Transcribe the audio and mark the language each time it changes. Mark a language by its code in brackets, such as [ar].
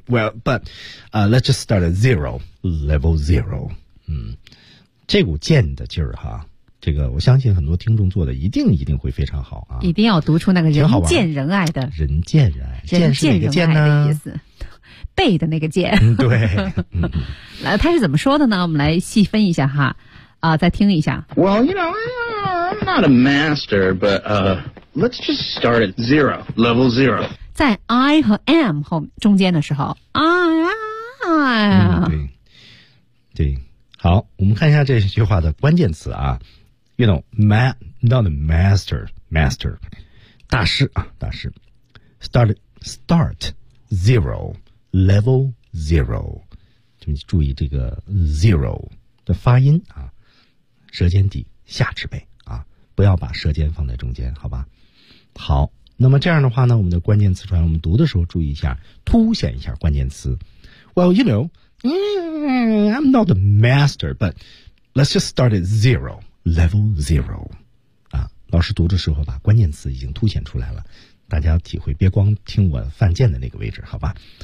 [en] Well, but let's just start at zero, level zero. [zh] 这股剑的劲儿哈，这个我相信很多听众做的一定会非常好啊。一定要读出那个人见人爱的。人见人爱。人见人爱剑是哪个剑呢？的意思。背的那个剑。对。来，他是怎么说的呢？我们来细分一下哈。再听一下。 [en] Well, you know, I'm not a master, but let's just start at zero, level zero. [zh] 在 I 和 am 后中间的时候 ，I 啊、对，好，我们看一下这句话的关键词啊。 [en] You know, not a master, [zh] 大师啊，大师。 [en] Start zero, level zero. [zh] 就你注意这个 zero 的发音啊。舌尖底下齿背啊，不要把舌尖放在中间，好吧？好，那么这样的话呢，我们的关键词出来，我们读的时候注意一下，凸显一下关键词。 [en] Well, you know, I'm not a master, but let's just start at zero, level zero. [zh] 啊，老师读的时候把关键词已经凸显出来了，大家体会，别光听我犯贱的那个位置，好吧？